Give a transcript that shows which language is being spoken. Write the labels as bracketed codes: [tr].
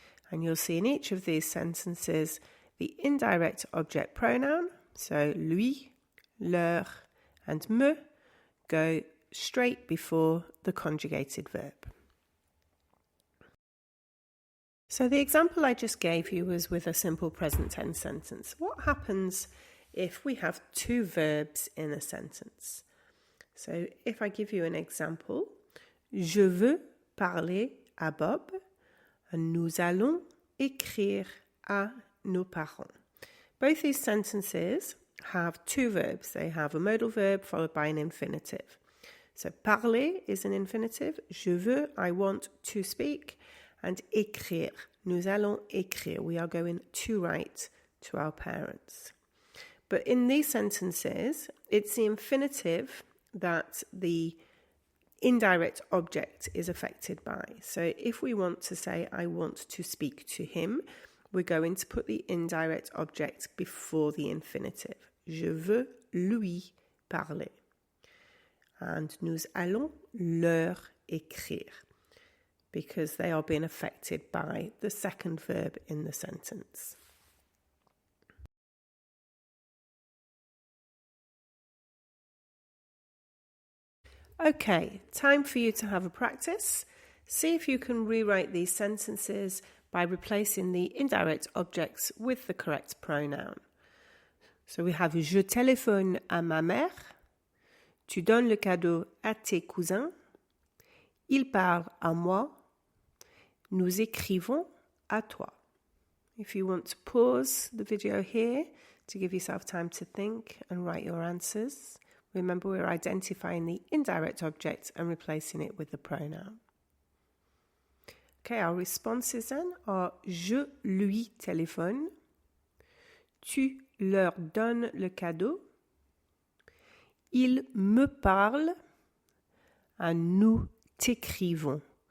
[en] And you'll see in each of these sentences the indirect object pronoun, so lui, leur, and me, go straight before the conjugated verb. So the example I just gave you was with a simple present tense sentence. What happens if we have two verbs in a sentence? So if I give you an example, [fr] je veux parler à Bob, [en] and [fr] nous allons écrire à nos parents. [en] Both these sentences have two verbs. They have a modal verb followed by an infinitive. So parler is an infinitive. [fr] Je veux, [en] I want to speak. [fr] And écrire, nous allons écrire. [en] We are going to write to our parents. But in these sentences, it's the infinitive that the indirect object is affected by. So if we want to say, I want to speak to him, we're going to put the indirect object before the infinitive. [fr] Je veux lui parler. [en] And [fr] nous allons leur écrire, [en] because they are being affected by the second verb in the sentence. Okay, time for you to have a practice. See if you can rewrite these sentences by replacing the indirect objects with the correct pronoun. So we have [fr] je téléphone à ma mère, tu donnes le cadeau à tes cousins, il parle à moi, nous écrivons à toi. [en] If you want to pause the video here to give yourself time to think and write your answers, remember we're identifying the indirect object and replacing it with the pronoun. Okay, our responses then are [fr] je lui téléphone, tu leur donnes le cadeau, il me parle, and nous t'écrivons.